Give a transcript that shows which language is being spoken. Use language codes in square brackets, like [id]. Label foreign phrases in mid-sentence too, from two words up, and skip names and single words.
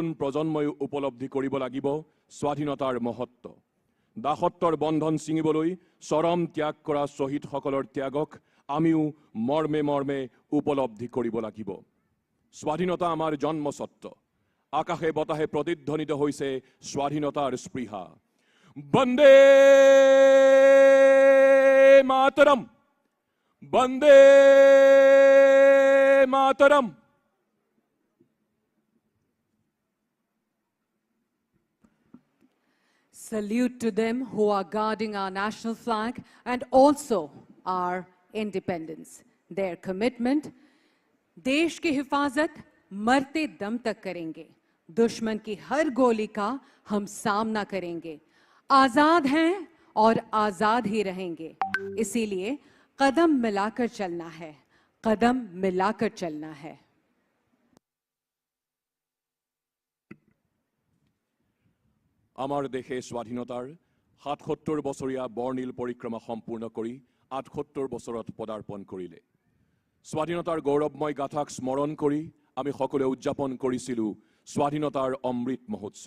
[as] প্ৰজন্মই উপলব্ধি কৰিব লাগিব স্বাধীনতাৰ মহত্ব দাসত্বৰ বন্ধন ছিঙিবলৈ চৰম ত্যাগ কৰা শ্বহীদসকলৰ ত্যাগক আমিও মৰ্মে মৰ্মে উপলব্ধি কৰিব লাগিব স্বাধীনতা আমাৰ জন্মস্বত্ব আকাশে বতাহে প্ৰতিধ্বনিত হৈছে স্বাধীনতাৰ স্পৃহা বন্দে মাতৰম বন্দে মাতৰম [en] Salute to them who are guarding our national flag and also our independence. Their commitment, [hi] देश की हिफाजत मरते दम तक करेंगे दुश्मन की हर गोली का हम सामना करेंगे आजाद हैं और आजाद ही रहेंगे इसीलिए कदम मिलाकर चलना है कदम मिलाकर चलना है [as] আমাৰ দেশে স্বাধীনতাৰ ৭৭ বছৰীয়া বৰ্ণিল পৰিক্ৰমা সম্পূৰ্ণ কৰি ৭৮ বছৰত পদাৰ্পণ কৰিলে স্বাধীনতাৰ গৌৰৱময় গাথাক স্মৰণ কৰি আমি সকলোৱে উদযাপন কৰিছিলোঁ স্বাধীনতাৰ অমৃত মহোৎসৱ।